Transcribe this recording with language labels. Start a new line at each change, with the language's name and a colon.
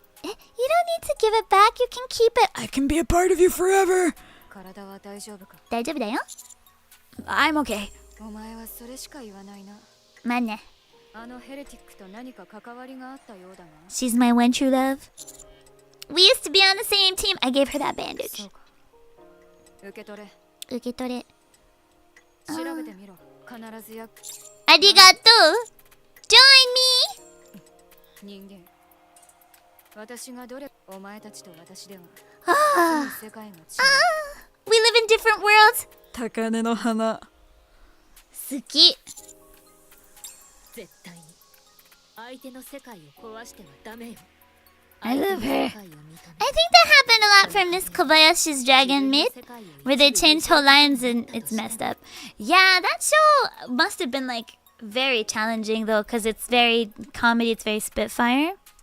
English: You don't need to give it back. You can keep it. I can be a part of you forever.
Japanese: 体は大丈夫か。大丈夫だよ。
English: I'm okay.
Japanese: お前はそれしか言わないな。まあね。あのヘレティックと何か関わりがあったようだが。
English: She's my one true love. We used to be on the same team. I gave her that bandage.
Japanese: そうか。受け取れ。受け取れ。調べてみろ。必ずや。ありがとう。
English: Join me.
Japanese: 人間。私がどれお前たちと私では。 Ah. 世界が違う。
English: We live in different worlds.
Japanese: 高嶺の花。好き。絶対に相手の世界を壊してはダメよ。
English: I love her. I think that happened a lot from Miss Kobayashi's Dragon Myth, where they changed whole lines and it's messed up. Yeah, that show must have been like very challenging though, because it's very comedy, it's very Spitfire.